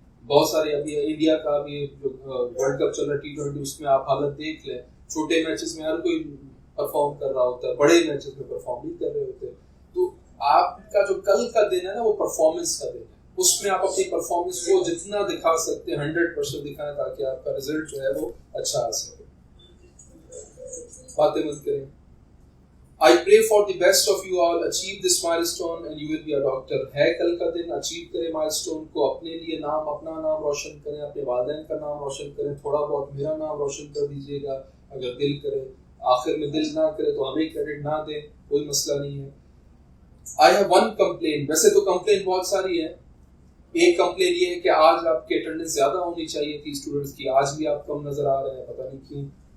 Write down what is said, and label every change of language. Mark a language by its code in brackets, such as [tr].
[hi] बहुत सारे अभी इंडिया का भी जो वर्ल्ड कप चल रहा है T20, उसमें आप हालत देख लें, छोटे मैचेस में हर कोई परफॉर्म कर रहा होता है, बड़े मैचेस में परफॉर्म नहीं कर रहे होते। तो आपका जो कल का दिन है ना वो परफॉर्मेंस का दिन है। उसमें आप अपनी परफॉर्मेंस को जितना दिखा सकते हैं 100% दिखाएं ताकि आपका रिजल्ट जो है वो अच्छा आ सके। बातें मत करें। [en] I pray for the best of you all. Achieve this milestone and you will be a doctor. [hi] है कल का दिन, अचीव करें माइलस्टोन को, अपने लिए नाम, अपना नाम रोशन करें, अपने वालिदैन का नाम रोशन करें, थोड़ा बहुत मेरा नाम रोशन कर दीजिएगा अगर दिल करे। आखिर में दिल ना करे तो हमें क्रेडिट ना दें, कोई मसला नहीं है। [en] I have one complaint. [hi] वैसे तो कंप्लेन बहुत सारी है। एक कंप्लेन ये है कि आज आपकी अटेंडेंस ज्यादा होनी चाहिए थी स्टूडेंट्स की, आज भी आप कम नजर आ रहे हैं, पता नहीं क्यों।